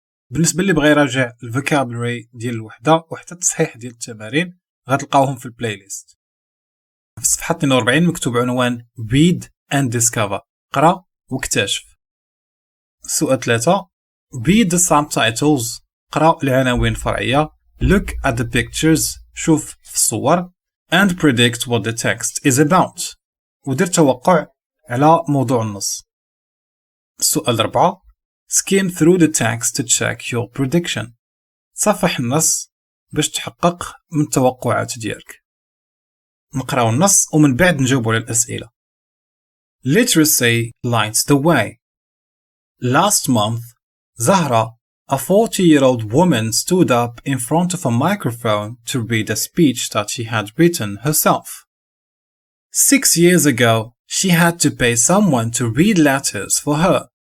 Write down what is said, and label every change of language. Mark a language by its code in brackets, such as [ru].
[ar] بالنسبة اللي بغى يراجع الفوكابولري ديال الوحدة وحتى التصحيح ديال التمارين غتلقاوهم في البلاي ليست. في الصفحة 42 مكتوب عنوان [en] read and discover، [ar] قرأ واكتشف. السؤال 3 [en] read the subtitles، [ar] قرأ العناوين الفرعية. [en] look at the pictures، [ar] شوف في الصور. [en] and predict what the text is about، [ar] ودير توقع على موضوع النص. السؤال 4 [en] skim through the text to check your prediction، [ar] تصفح النص باش تحقق من التوقعات ديالك. نقراو النص ومن بعد نجاوبوا على الأسئلة. [en] Literacy lights the way. Last month, Zahra, a 40-year-old woman, stood up in front of a microphone to read a speech that she had written herself. 6 years ago, she had to pay someone to read letters for her.